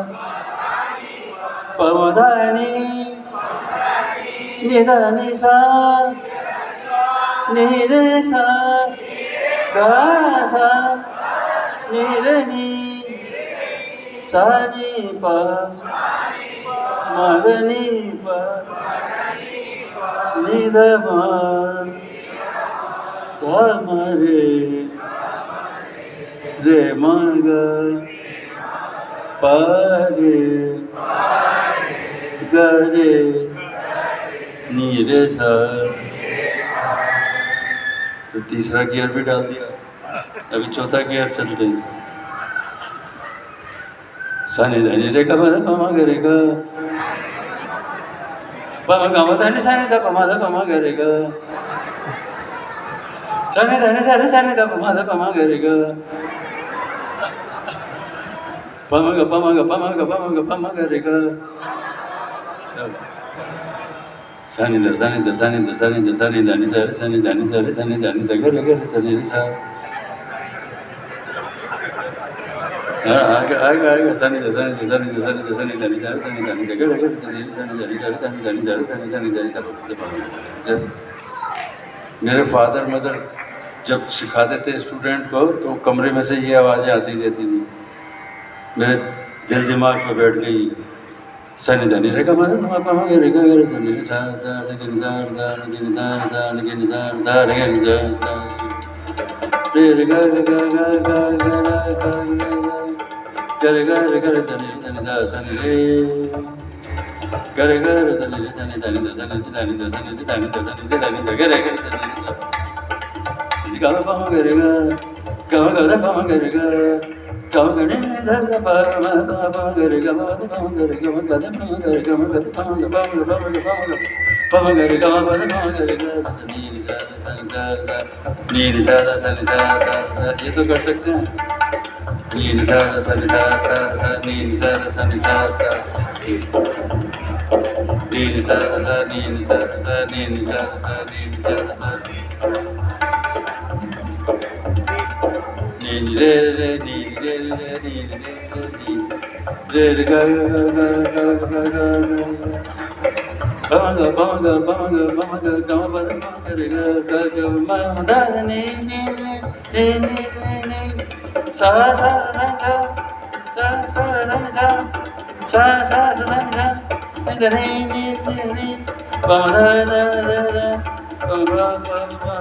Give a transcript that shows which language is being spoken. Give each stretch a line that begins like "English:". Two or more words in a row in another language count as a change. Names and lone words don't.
Hindi: प म ध नि नि ध नि सा नि रे सा ग सा नि रे नि सा नि प म ध नि प नि ध म ध म रे म ग प रे ग रे नी रे सा। तो तीसरा गियर भी डाल दिया, अभी चौथा गियर चलते हैं। सानी धनी रे ग म ध प म ग रे ग प म ग म ध नि सा नि ध प म ध प म ग रे ग सानी धनी सा रे सा नि ध प म ध प म ग रे ग प म ग प म ग प म ग प म ग प म ग रे ग सानी ध सानी ध सानी ध सानी ध सानी धनी सा रे सानी धनी सा रे सानी धनी ध ग रे ग रे सानी रे सा। आएगा आएगा आएगा सानी ध सानी ध सानी ध सानी ध सानी धनी सा रे सानी धनी ध ग रे ग रे सानी रे सानी धनी सा रे सानी धनी ध रे सानी सानी धनी ध प। मेरे
English: father mother
Hindi: जब सिखाते थे स्टूडेंट को तो कमरे में से ये आवाज़ें आती रहती थी, मेरे दिल दिमाग में बैठ गई। सनी धनी रे ग म ध प म ग रे ग रे सनी रे सा ध रे ग नि ध ध रे ग नि ध ध रे ग नि ध ध रे ग नि ध ध। re re ga ga ga ga ga ga ga ga re ga re ga re sa ni da sa ni re ga re ga re sa ni sa ni da ni da sa ni da ni da sa ni da ni da sa ni da ni da ga re ga re sa ni ga ma pa ma ga re ga ga da pa ma ga re ga ga ga ni da da pa ma ga re ga ma da pa ma ga re ga ma ga da pa ma ga re ga ma ga da pa ma ga pa ma ga pa ma ga pa ma ga pa ma ga re ga ma pa da pa ma ga re ga ni sa sa ni sa sa ni sa sa ये तो कर सकते हैं ni sa sa ni sa sa ni sa sa ni sa sa ni sa sa ni sa sa ni sa sa ni sa sa ni re re ni re re ni re re ga ga ga ga ga ga banga banga banga banga ga ma ba ma ga re ga ga ga ma da ni ni ni ni ni sa sa sa sa sa sa sa sa sa sa sa sa ni da ni ni ni ba da da da da ba ba ba